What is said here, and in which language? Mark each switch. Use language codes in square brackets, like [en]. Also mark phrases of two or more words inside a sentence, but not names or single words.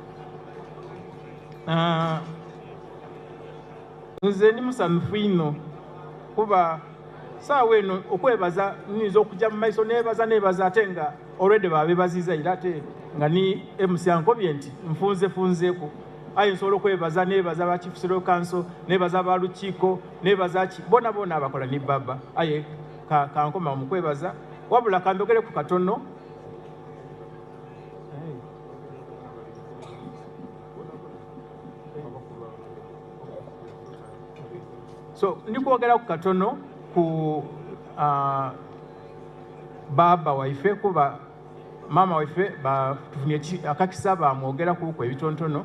[xog] Nze ndi musanyufu ino kuba saawa eno okwebaza niyinza okujja mu maiso nebaza ate nga already babebaziza era ate nga ni emusyankobye nti nfunzeeku. Aye nsobola okwebaza nebaza ba [en] chief civil council, [xog] nebaza ba lukiiko, nebaza ki bona abakola ni baba. Aye kankoma mu kwebaza wabula kandogere ku katono. So ndikwogera ku katono ku baba waife kuba mama waife tufunye akakisa bamwogera ku ebitontono.